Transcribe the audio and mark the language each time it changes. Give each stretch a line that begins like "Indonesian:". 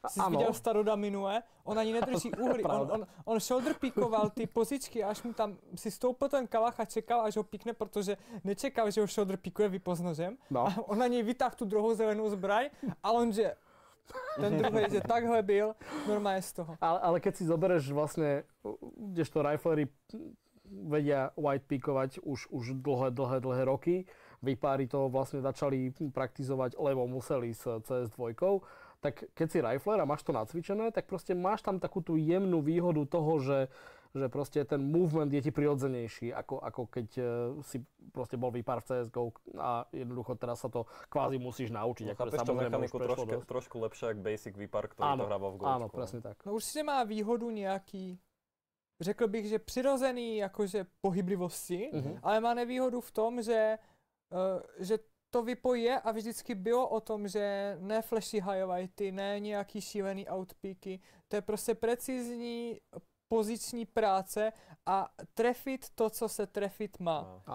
Czech: Jsi viděl Staroda minule, on ani nedrží úhly, on shoulder píkoval ty pozičky, až mu tam si stoupil ten kalach a čekal, až ho píkne, protože nečekal, že ho shoulder píkuje vypo s nožem. No. A on na něj vytáhl tu druhou zelenou zbraň a on, že ten druhý, že takhle byl, normálně z toho.
Slovak: Ale keď si zobereš vlastne, kdežto riflery vedia white píkovať už dlhé roky, výpári to vlastne začali praktizovať, lebo museli s CS2, tak keď si rifler a máš to nacvičené, tak proste máš tam takú tú jemnú výhodu toho, že proste ten movement je ti prirodzenejší, ako keď si proste bol výpar v CSGO a jednoducho teraz sa to kvázi musíš naučiť. No, chápeš to mechaniku trošku lepšie, jak basic výpar, ktorý to hrával v Gočku. Áno, presne tak.
Czech: No určite má výhodu nějaký, řekl bych, že přirozený jakože pohyblivosti, ale má nevýhodu v tom, že to vypo je a vždycky bylo o tom, že ne flashy highlighty, ne nějaký šílený outpeaky, to je prostě precizní poziční práce a trefit to, co se trefit má.